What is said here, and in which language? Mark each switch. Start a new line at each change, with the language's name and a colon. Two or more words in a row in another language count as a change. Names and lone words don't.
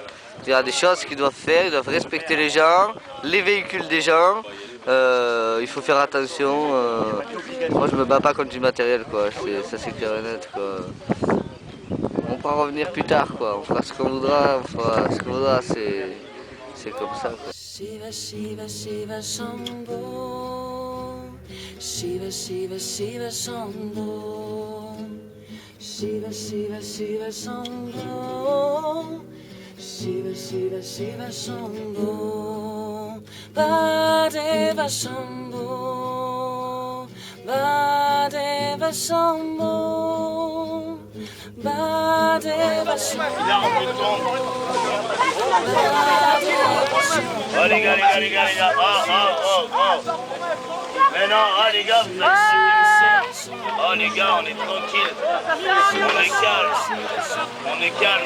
French: Il y a des choses qu'ils doivent faire. Ils doivent respecter les gens, les véhicules des gens. Il faut faire attention. Moi, je me bats pas contre du matériel, quoi. Ça, c'est clair et net, quoi. On pourra revenir plus tard, quoi. On fera ce qu'on voudra, on fera ce qu'on voudra. C'est comme ça, quoi.
Sanskrit: Shiva Shiva Shiva Shambho, Shiva Shiva Shiva Shambho, Shiva Shiva Shiva Shambho, Shiva Shiva Shiva Shambho, Vadeva Shambho, Vadeva Shambho, Vadeva Shambho.
French: Oh les gars, Mais non, les gars, vous êtes... Oh les gars, on est tranquille. On est calme.